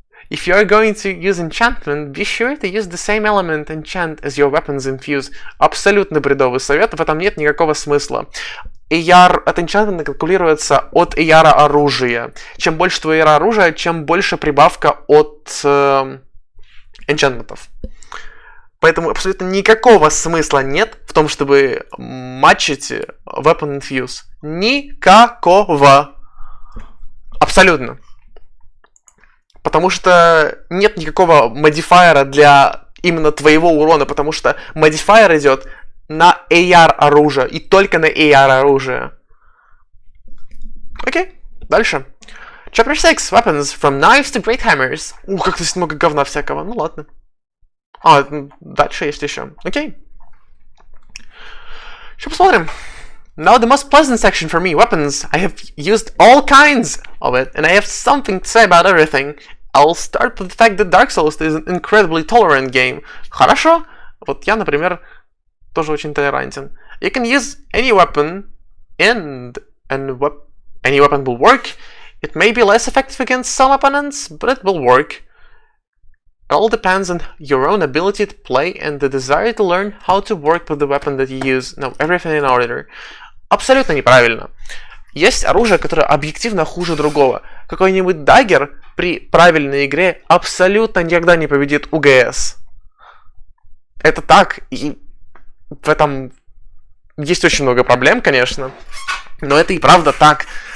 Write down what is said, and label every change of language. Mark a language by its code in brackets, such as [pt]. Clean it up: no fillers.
[en] If you are going to use enchantment, be sure to use the same element enchant as your weapons infuse. [ru] Абсолютно бредовый совет, в этом нет никакого смысла. AR от enchantment калькулируется от AR оружия. Чем больше твоего AR оружия, чем больше прибавка от энчантментов. Поэтому абсолютно никакого смысла нет в том, чтобы матчить [en] weapon infuse. [ru] Никакого. Абсолютно. Потому что нет никакого модифайера для именно твоего урона, потому что модифайер идет на AR оружие и только на AR оружие. Окей, дальше. [en] Chapter 6. Weapons from knives to great hammers. [ru] Как здесь много говна всякого. Ну ладно. Дальше есть еще. Окей. Сейчас посмотрим. [en] Now the most pleasant section for me, weapons. I have used all kinds of it, and I have something to say about everything. I'll start with the fact that Dark Souls is an incredibly tolerant game. [ru] Хорошо. Вот я, например, тоже очень толерантен. [en] You can use any weapon, and any weapon will work. It may be less effective against some opponents, but it will work. It all depends on your own ability to play and the desire to learn how to work with the weapon that you use. No, everything in order. [ru] Абсолютно неправильно. Есть оружие, которое объективно хуже другого. Какой-нибудь даггер при правильной игре абсолютно никогда не победит УГС. Это так, и в этом есть очень много проблем, конечно, но это и правда так.